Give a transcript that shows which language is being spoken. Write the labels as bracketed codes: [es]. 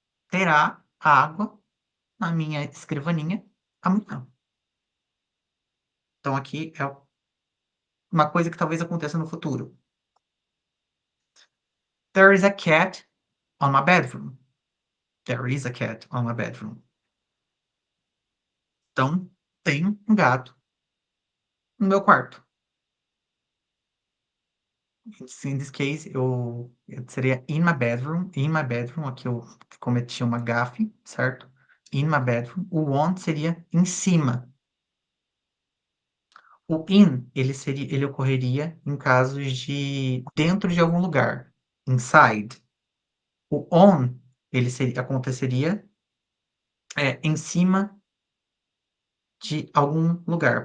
[pt] Terá água na minha escrivaninha amanhã. Então aqui é uma coisa que talvez aconteça no futuro. [en] There is a cat on my bedroom. There is a cat on my bedroom. [pt] Então, tem um gato no meu quarto. [en] In this case, seria in my bedroom. In my bedroom, [pt] aqui eu cometi uma gafe, certo? In my bedroom. O on seria em cima. O in, ele ocorreria em casos de dentro de algum lugar. Inside. O on, aconteceria em cima de algum lugar.